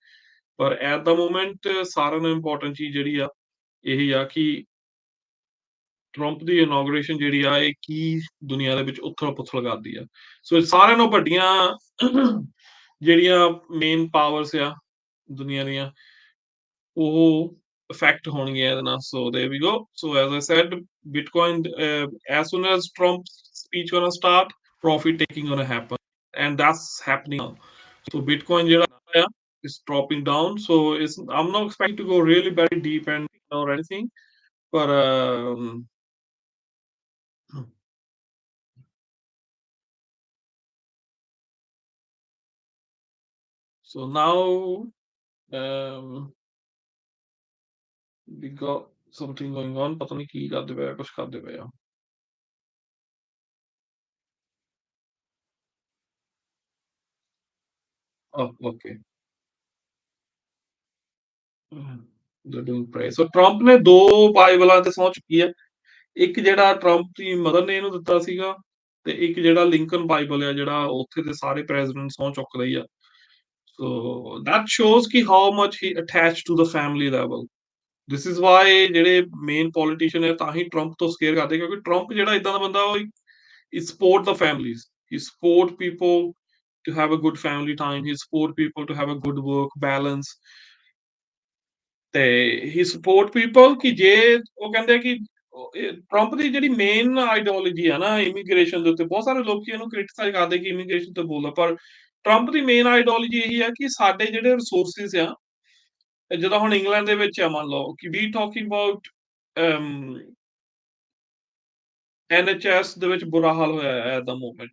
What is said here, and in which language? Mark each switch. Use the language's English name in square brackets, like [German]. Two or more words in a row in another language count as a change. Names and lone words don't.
[Punjabi] ਪਰ [English] at the moment [Punjabi] ਸਾਰਿਆਂ ਨਾਲੋਂ ਇੰਪੋਰਟੈਂਟ ਚੀਜ਼ ਜਿਹੜੀ ਆ, ਇਹੀ ਆ ਕਿ ਟਰੰਪ ਦੀ ਇਨੋਗ੍ਰੇਸ਼ਨ ਜਿਹੜੀ ਆ, ਇਹ ਕੀ ਦੁਨੀਆ ਦੇ ਵਿੱਚ ਉਥਲ-ਪੁਥਲ ਕਰਦੀ ਆ। ਸੋ ਸਾਰਿਆਂ ਨਾਲੋਂ ਵੱਡੀਆਂ ਜਿਹੜੀਆਂ [English] main powers [Punjabi] ਆ ਦੁਨੀਆ ਦੀਆਂ, ਉਹ ਇਫੈਕਟ ਹੋਣਗੀਆਂ ਇਹਦੇ ਨਾਲ। [English] So there we go. So as I said, Bitcoin, as soon as Trump's speech gonna start, profit taking gonna happen, and that's happening now. So Bitcoin [Punjabi] ਜਿਹੜਾ ਆ [English] is dropping down. So I'm not expecting to go really very deep and or anything, but so now we got something going on। [Punjabi] ਪਤਾ ਨਹੀਂ ਕੀ ਕਰਦੇ ਪਏ ਆ, ਕੁਛ ਕਰਦੇ ਪਏ ਆ। [English] Oh, okay। They're doing prayer। [Punjabi] So ਟਰੰਪ ਨੇ ਦੋ ਬਾਈਬਲਾਂ ਤੇ ਸਹੁੰ ਚੁੱਕੀ ਹੈ। ਇੱਕ ਜਿਹੜਾ ਟਰੰਪ ਦੀ ਮਦਰ ਨੇ ਇਹਨੂੰ ਦਿੱਤਾ ਸੀਗਾ, ਤੇ ਇੱਕ ਜਿਹੜਾ ਲਿੰਕਨ ਬਾਈਬਲ ਆ, ਜਿਹੜਾ ਉੱਥੇ ਦੇ ਸਾਰੇ ਪ੍ਰੈਜ਼ੀਡੈਂਟ ਸਹੁੰ ਚੁੱਕਦੇ ਹੀ ਆ। [English] ਸੋ that shows ਕਿ how much he attached to the family level। This is why [Punjabi] ਜਿਹੜੇ [English] main politician [Punjabi] ਹੈ ਤਾਂ ਹੀ ਟਰੰਪ ਤੋਂ ਸਕੇਅਰ ਕਰਦੇ, ਕਿਉਂਕਿ ਟਰੰਪ ਜਿਹੜਾ ਇਦਾਂ ਦਾ ਬੰਦਾ, ਉਹ [English] he support the families, he support people to have a good family time, he support people to have a good work balance, [Punjabi] ਤੇ ਹੀ [English] support people [Punjabi] ਕਿ ਜੇ ਉਹ ਕਹਿੰਦੇ ਆ ਕਿ ਟਰੰਪ ਦੀ ਜਿਹੜੀ [English] main ideology [Punjabi] ਆ ਨਾ ਇਮੀਗ੍ਰੇਸ਼ਨ ਦੇ ਉੱਤੇ, ਬਹੁਤ ਸਾਰੇ ਲੋਕੀ ਇਹਨੂੰ ਕ੍ਰਿਟਿਸਾਈਜ਼ ਕਰਦੇ ਕਿ ਇਮੀਗ੍ਰੇਸ਼ਨ ਤੇ ਬੋਲਦਾ, ਪਰ ਟਰੰਪ ਦੀ [English] main ideology [Punjabi] ਇਹੀ ਆ ਕਿ ਸਾਡੇ ਜਿਹੜੇ ਰਿਸੋਰਸਿਸ ਆ, ਜਦੋਂ ਹੁਣ ਇੰਗਲੈਂਡ ਦੇ ਵਿੱਚ ਆ, ਮੰਨ ਲਓ ਕਿ [English] we talking about NHS [Punjabi] ਦੇ ਵਿੱਚ ਬੁਰਾ ਹਾਲ ਹੋਇਆ ਹੈ [English] at the moment.